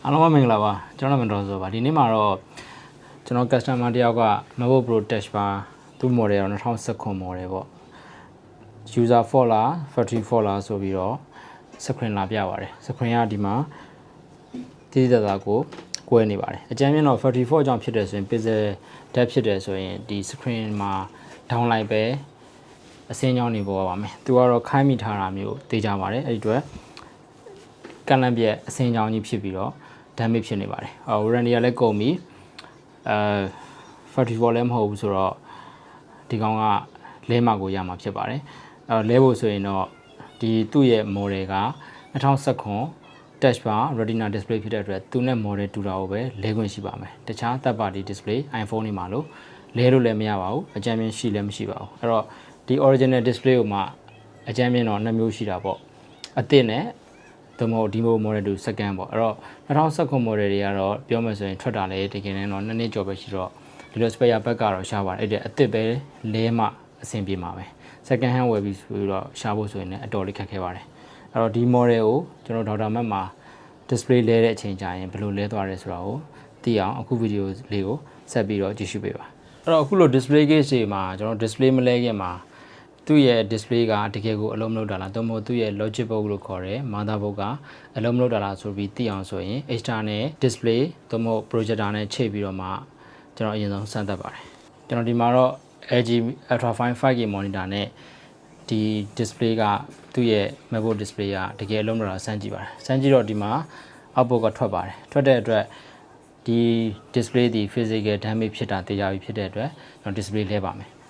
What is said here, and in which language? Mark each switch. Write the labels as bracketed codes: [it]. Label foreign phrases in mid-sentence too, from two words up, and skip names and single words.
[my] အားလုံးပဲမင်္ဂလာပါကျွန်တော်နာမည်ဒေါ်ဆိုပါဒီနေ့မှာတော့ကျွန်တော် customer တယောက်က MacBook Pro touch ပါသူ့ model တော့2019 model ပေါ့ [en] user fault [my] လား [en] factory fault [my] လားဆိုပြီးတော့ screen လာပြပါတယ် screen ကဒီမှာတိတိကျကျကိုကွဲနေပါတယ်အကြမ်းမြင်တော့ [en] factory fault [my] ကြောင့်ဖြစ်တယ်ဆိုရင် [en] pixel depth [my] ဖြစ်တယ်ဆိုရင်ဒီ screen မှာ down လိုက်ပဲအစင်းကြောင်းနေပေါ်ပါမယ်သူကတော့ခိုင်းမိထားတာမျိုးသိကြပါတယ်အဲ့ဒီအတွက်ကန့်လန့်ပြက်အစင်းကြော င်းကြီးဖြစ်ပြီးတော့ damage ဖြစ်နေပါတယ်။ warranty ကလည်းကုန်ပြီ [en] factory fault [my] လည်းမဟုတ်ဘူးဆိုတော့ဒီကောင်ကလဲမှာကိုရမှာဖြစ်ပါတယ်။လဲဖို့ဆိုရင်တော့ဒီသူ့ရဲ့ model က2019 [en] touch bar retina display [my] ဖြစ်တဲ့အတွက်သူနဲ့ model တူတာကိုပဲလဲခွင့်ရှိပါမယ်။တခြား [en] third party display iPhone [my] တွေမှာလို့လဲလို့လည်းမရပါဘူး။အကြမ်းမြ င်ရှိလည်းမရှိပါဘူး။အဲ့တော့ဒီ [en] original display [my] ကိုမှအကြမ်းမြင်တော့2မျိုးရှိတာပေါ့။အသစ်နဲ့ဒီmodel တူ second ပေါ့အဲ့တော့2019 model တွေကတော့ပြောမယ်ဆိုရင်ထွက်တာလည်းတကယ်တော့2နှစ်ကျော်ပဲရှိတော့ဒီလို spare ဘက်ကတော့ရှားပါတယ်အဲ့ဒါအ စ်စ်ပဲလဲမှအဆင်ပြေမှာပဲ [en] second hand [my] ဝယ်ပြီးဆိုတော့ရှားဖို့ဆိုရင်လည်းအတော်လေးခက်ခဲပါတယ်အဲ့တော့ဒီ model ကိုကျွန်တော် Dr.Mac မှာ display လဲတဲ့အချိန်ကြာရင်ဘယ်လိုလဲသွားရဲဆိုတာ ကိုသိအောင်အခု video လေးကိုဆက်ပြီးတော့ကြည့်ရှုပေးပါအဲ့တော့အခုလို [en] display case [my] တွေမှာကျွန်တော် display မလဲခင်မှာသူ့ရဲ့ display ကတကယ်ကိုအလုံးမလုပ်တာလားသို့မဟုတ်သူ့ရဲ့ [en] logic board [my] လို့ခေါ်တဲ့ motherboard ကအလုံးမလုပ်တာလားဆိုပြီးသိအောင်ဆိုရင် [en] external display [my] သို့မဟုတ် projector နဲ့ချိန်ပြီးတော့မှကျွန်တော်အရင်ဆုံးစမ်းသပ်ပါတယ်ကျွန်တော်ဒီမှာတော့ LG Ultra Fine 5K monitor နဲ့ဒီ display ကသူ့ရဲ့ MacBook display ကတကယ်အလုံးမလုပ်တာစမ်းကြည့်ပါတယ်စမ်းကြည့်တော့ဒီမှာ output ကထွက်ပါတယ်ထွက်တဲ့အတွက်ဒီ display ဒီ [en] physical damage [my] ဖြစ်တာသိကြပြီဖြစ်တဲ့အတွက်ကျွန်တော် display လဲပါမယ်